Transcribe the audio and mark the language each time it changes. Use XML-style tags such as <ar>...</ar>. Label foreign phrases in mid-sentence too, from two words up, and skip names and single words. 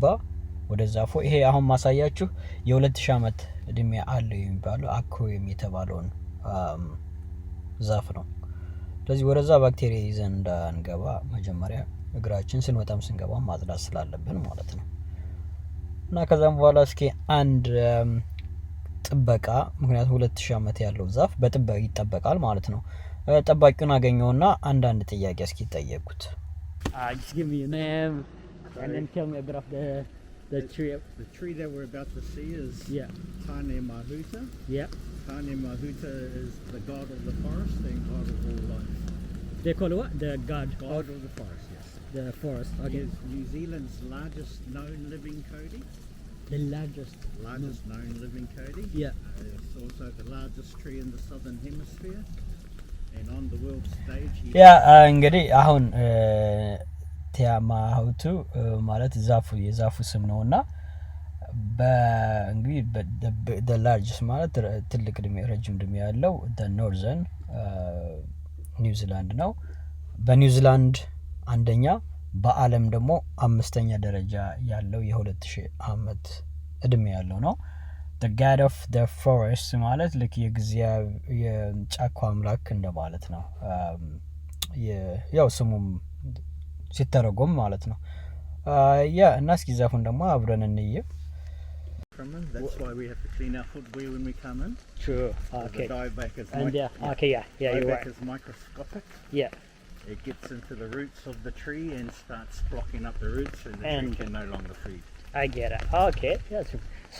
<am>ወደ ዛፎ ይሄ አሁን ማሳያችሁ የ2000 ዓመት እድሜ አለው የሚባለው አክሮየም የተባለውን ዛፍ ነው። ስለዚህ ወደዛ ባክቴሪያ ይዘን እንዳንገባ መጀመሪያ እግራችን ስንወጣም ስንገባ ማጽዳት ስላለብን ማለት ነው። እና ከዛም በኋላ እስኪ አንድ ጥበቃ ምክንያቱም 2000 ዓመት ያለው ዛፍ በጥበቃ ይጠበቃል ማለት ነው። ጠባቂውን አገኘውና አንዳንድ ጥያቄ እስኪ ጠየቁት።</am> <en>Just give me your name and then tell me a bit of the tree. The tree that we're about to see is Tane Mahuta. Yeah. Tane Mahuta is the god of the forest and god of all life. They call it what? The god of the forest, yes. The forest. He Okay. is New Zealand's largest known living Kodi. The largest. Known living Kodi. Yeah. It's also the largest tree in the southern hemisphere. And on the world stage</en> <am>ያ እንግዲህ አሁን ቲያማሁቱ ማለት የዛፉ ስም ነውና በእንግዲህ</am> <en>the largest</en> <am>ማለት ትልቅ እድሜ ረጅም እድሜ ያለው</am> <en>the northern</en> <am>ኒውዚላንድ ነው። በኒውዚላንድ አንደኛ በዓለም ደግሞ 5ኛ ደረጃ ያለው የ2000 ዓመት እድሜ ያለው ነው።</am> <en>the god of the forest</en> <am>ማለት ልክ የጫካው አምላክ እንደማለት ነው። ያው ስሙም ሲተረጎም ማለት ነው። ያ እና እስኪ ዛፉን ደግሞ አብረን እንይ።</am> <en>That's why we have to clean our footwear when we come in. True. Okay. The dieback is Okay, yeah, you're right. is microscopic. Yeah. It gets into the roots of the tree and starts blocking up the roots, and the tree can no longer feed. I get it. Okay. That's so.</en>